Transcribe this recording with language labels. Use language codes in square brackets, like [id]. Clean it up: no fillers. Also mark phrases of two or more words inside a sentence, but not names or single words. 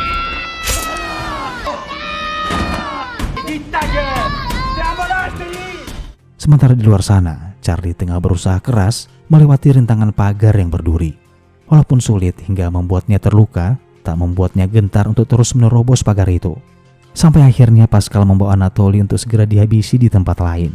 [fr] Dis ta gueule! C'est un volage, je te dis! [id] Sementara di luar sana, Charlie tengah berusaha keras melewati rintangan pagar yang berduri. Walaupun sulit hingga membuatnya terluka, tak membuatnya gentar untuk terus menerobos pagar itu. Sampai akhirnya Pascal membawa Anatoly untuk segera dihabisi di tempat lain.